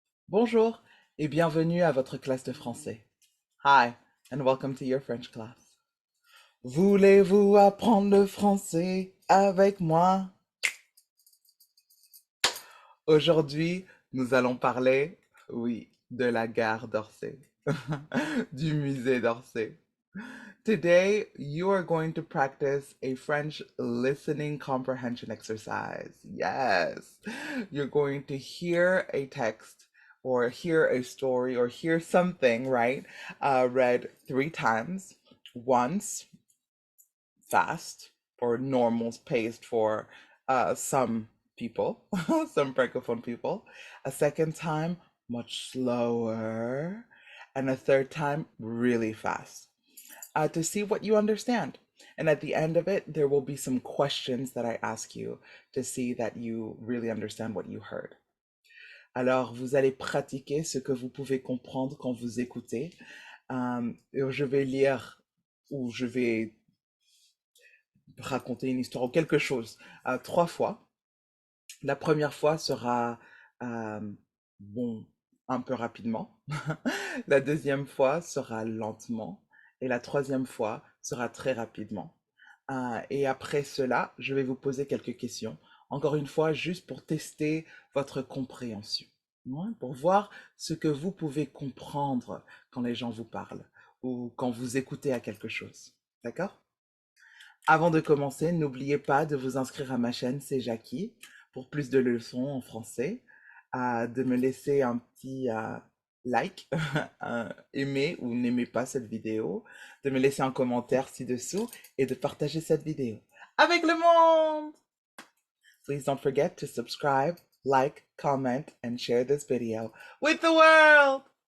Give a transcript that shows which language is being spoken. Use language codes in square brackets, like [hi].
[fr] Bonjour et bienvenue à votre classe de français. [en] Hi and welcome to your French class. [fr] Voulez-vous apprendre le français avec moi? Aujourd'hui, nous allons parler, oui, de la gare d'Orsay, du musée d'Orsay. [en] Today, you are going to practice a French listening comprehension exercise. Yes, you're going to hear a text or hear a story or hear something, right? Read three times. Once fast or normal paced for some people, some francophone people. A second time, much slower. And a third time, really fast to see what you understand. And at the end of it, there will be some questions that I ask you to see that you really understand what you heard. [fr] Alors, vous allez pratiquer ce que vous pouvez comprendre quand vous écoutez. Je vais lire ou je vais raconter une histoire ou quelque chose trois fois. La première fois sera, euh, bon, un peu rapidement. La deuxième fois sera lentement. Et la troisième fois sera très rapidement. Et après cela, je vais vous poser quelques questions. Encore une fois, juste pour tester votre compréhension. Ouais, pour voir ce que vous pouvez comprendre quand les gens vous parlent ou quand vous écoutez à quelque chose. D'accord? Avant de commencer, n'oubliez pas de vous inscrire à ma chaîne, c'est Jackie, pour plus de leçons en français, de me laisser un petit like, aimer ou n'aimez pas cette vidéo, de me laisser un commentaire ci-dessous et de partager cette vidéo avec le monde. [en] Please don't forget to subscribe, like, comment, and share this video with the world.